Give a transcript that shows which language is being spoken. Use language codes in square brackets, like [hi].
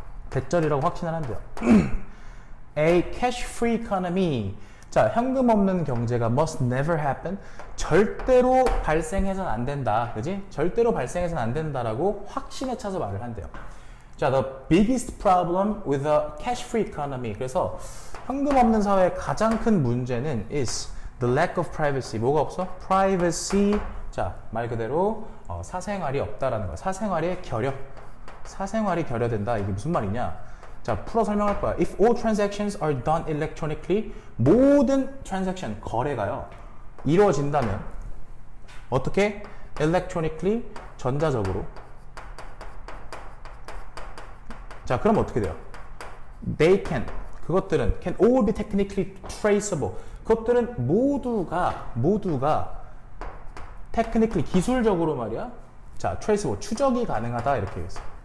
[ko] 대절이라고 확신을 한대요. [en] A cash-free economy. [ko] 자, 현금 없는 경제가 [en] must never happen. [ko] 절대로 발생해서는 안 된다. 그지? 절대로 발생해서는 안 된다라고 확신에 차서 말을 한대요. [en] 자, the biggest problem with the cash-free economy. [ko] 그래서 현금 없는 사회의 가장 큰 문제는 [en] is the lack of privacy. [ko] 뭐가 없어? privacy. 자, 말 그대로 사생활이 없다라는 거야. 사생활의 결여. 사생활이 결여된다. 이게 무슨 말이냐? 자, 풀어 설명할 거야. [en] If all transactions are done electronically, 모든 transaction, [ko] 거래가요, 이루어진다면 어떻게? electronically, 전자적으로. 자, 그럼 어떻게 돼요? [en] They can, [ko] 그것들은 [en] can all be technically traceable. [ko] 그것들은 모두가 technically, 기술적으로 말이야. 자, traceable, 추적이 가능하다 이렇게 했어.